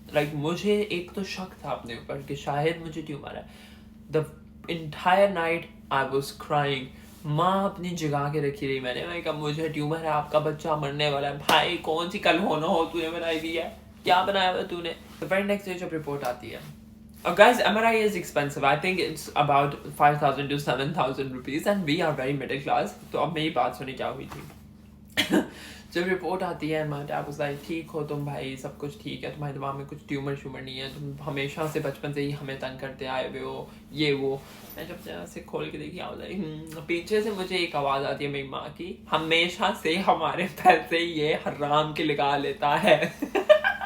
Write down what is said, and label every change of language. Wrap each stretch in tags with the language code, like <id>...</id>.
<hi>Like मुझे एक तो शक था अपने ऊपर कि शायद मुझे ट्यूमर है।</hi> <en>The entire night I was crying,</en> <hi>माँ अपनी जगह के रखी रही, मैंने कहा मुझे ट्यूमर है, आपका बच्चा मरने वाला है। भाई कौन सी कल होना हो तूने बनाई दी है, क्या बनाया हुआ तूने?</hi> <en>The very next day</en> <hi>जब रिपोर्ट आती है,</hi> <en>guys, MRI is expensive. I think it's about 5,000 to 7,000 rupees, and we are very middle class.</en> <hi>तो अब मेरी बात सुनी क्या हुई थी। जब रिपोर्ट आती है,</hi> <en>my dad was like,</en> <hi>ठीक हो तुम भाई, सब कुछ ठीक है, तुम्हारे दिमाग में कुछ ट्यूमर श्यूमर नहीं है, तुम हमेशा से बचपन से ही हमें तंग करते आए हुए हो, ये वो। मैं जब से खोल के देखी, पीछे से मुझे एक आवाज़ आती है मेरी माँ की, हमेशा से हमारे पैसे ये हराम के लगा लेता है।</hi>